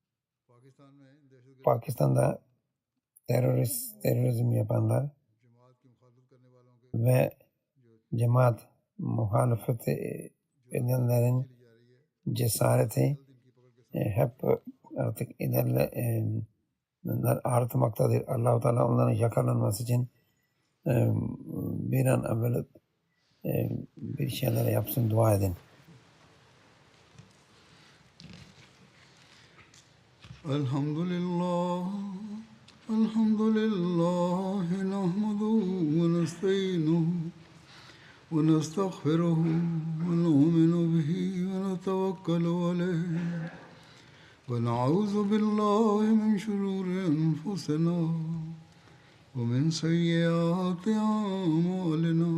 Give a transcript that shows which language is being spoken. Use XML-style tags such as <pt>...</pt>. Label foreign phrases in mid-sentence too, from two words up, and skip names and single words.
<tr>Pakistan'da terörizm yapanlar ve cemaat muhalefet edenlerin cesareti hep artık artmaktadır. Allah-u Teala onların yakalanması için bir an evvel bir şeyler yapsın, dua edin.</tr> <ar>الحمد لله نحمده ونستعينه ونستغفره ونؤمن به ونتوكل عليه ونعوذ بالله من شرور أنفسنا ومن سيئات أعمالنا</ar>